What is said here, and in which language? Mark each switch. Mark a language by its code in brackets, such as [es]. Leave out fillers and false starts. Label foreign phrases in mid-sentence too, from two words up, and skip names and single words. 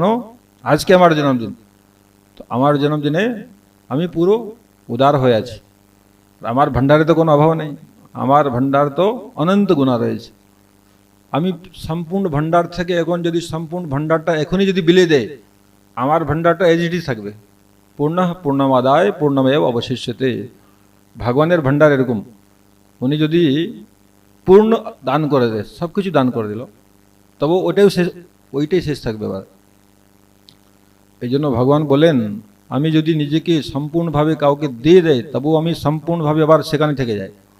[bn] আজকে আমার জন্মদিন, তো আমার জন্মদিনে আমি পুরো উদার হয়ে আছি, আমার ভান্ডারে তো কোনো অভাব নেই, আমার ভান্ডার তো অনন্ত গুণা রয়েছে। আমি সম্পূর্ণ ভান্ডার থেকে এখন যদি সম্পূর্ণ ভান্ডারটা এখনই যদি বিলিয়ে দেয়, আমার ভান্ডারটা [en] as it is [bn] থাকবে। [sa] পূর্ণঃ পূর্ণমাদায় পূর্ণমেব অবশিষ্যতে। [bn] ভগবানের ভান্ডার এরকম, উনি যদি পূর্ণ দান করে দেয়, সব কিছু দান করে দিল, তবু ওইটাই শেষ থাকবে। এবার এই জন্য ভগবান বলেন, আমি যদি নিজেকে সম্পূর্ণভাবে কাউকে দিয়ে দেয়, তবু আমি সম্পূর্ণভাবে আবার সেখানে থেকে যাই।